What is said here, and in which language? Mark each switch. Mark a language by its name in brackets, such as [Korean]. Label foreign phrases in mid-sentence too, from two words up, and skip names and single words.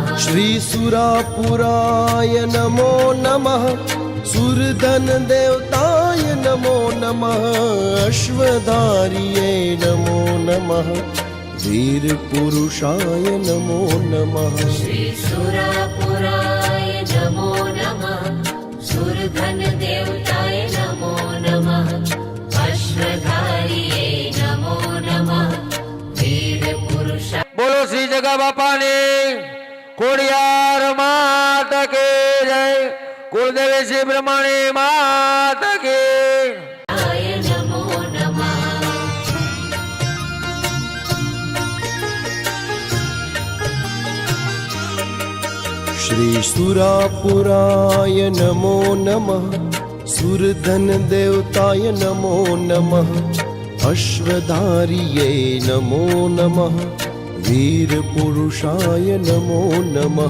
[Sanskrit] श्री सुरापुराय नमो नमः सुरधन देवताय नमो नमः अश्वधार्ये नमो नमः वीर पुरुषाय नमो नमः श्रीसुरापुराय नमो नमः सुरधन देवताय नमो नमः अश्वधारिये नमो नमः वीरपुरुषाय [Gujarati] બોલો શ્રી જગા બાપાની ખોડિયાર માત કે જય કુળદેવી શ્રી બ્રહ્મણી માત કે [Sanskrit] नमो नमः श्री सुरापुराय नमो नमः सुरधन देवताय नमो नमः अश्वधारिये नमो नमः वीर पुरुषाय नमो नमः